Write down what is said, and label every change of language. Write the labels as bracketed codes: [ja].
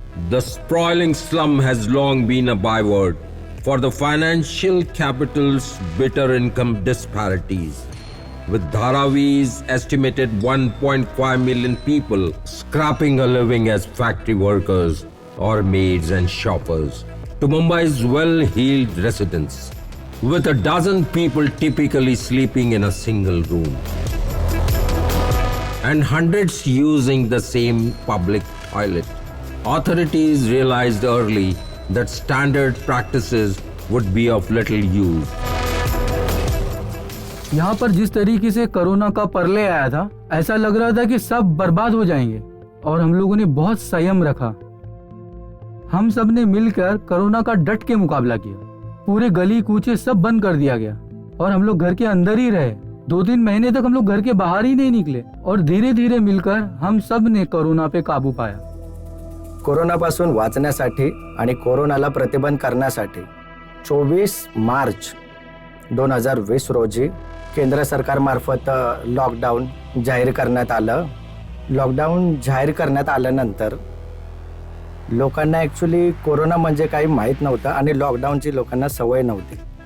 [en] The sprawling slum has long been a byword for the financial capital's bitter income disparities, with Dharavi's estimated 1.5 million people scrapping a living as factory workers or maids and shoppers, to Mumbai's well-heeled residents, with a dozen people typically sleeping in a single room, and hundreds using the same public toilet. Authorities realized early that standard practices would be of little use. [hi] यहाँ पर जिस तरीके से corona का परले आया था, ऐसा लग रहा था कि सब बर्बाद हो जाएंगे, और हम लोगों ने बहुत संयम रखा। हम सब ने मिलकर कोरोना का डट के मुकाबला किया। पूरे गली कूचे सब बंद कर दिया गया और हम लोग घर के अंदर ही रहे। 2-3 महीने तक हम लोग घर के बाहर ही नहीं निकले, और धीरे धीरे मिलकर हम सब ने कोरोना पे काबू पाया। [mr] कोरोनापासून वाचण्यासाठी आणि कोरोनाला प्रतिबंध करण्यासाठी 24 मार्च 2020 रोजी केंद्र सरकारमार्फत लॉकडाऊन जाहीर करण्यात आलं। लॉकडाऊन जाहीर करण्यात आल्यानंतर लोकांना ॲक्च्युली कोरोना म्हणजे काही माहीत नव्हतं आणि लॉकडाऊनची लोकांना सवय नव्हती।